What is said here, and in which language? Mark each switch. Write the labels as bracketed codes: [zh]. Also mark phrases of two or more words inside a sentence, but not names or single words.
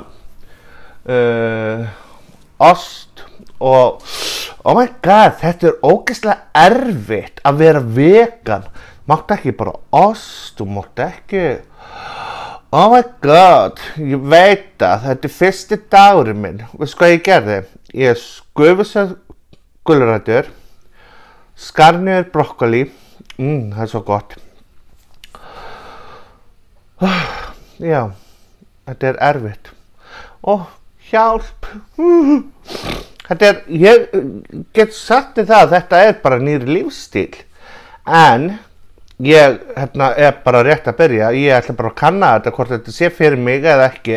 [is] ost og [en] oh my god, [is] þetta ógeðslega erfitt að vera vegan máttu ekki bara ost, þú máttu ekki [en] oh my god, [is] ég veit að þetta fyrsti dagurinn minn veistu hvað ég gerði? Ég skufið gulrætur skar niður brokkoli það svo gott já, þetta erfitt hjálp ég get sagt þið það að þetta bara nýr lífstíl en ég bara rétt að byrja, ég ætla bara að kanna þetta, hvort þetta sé fyrir mig eða ekki.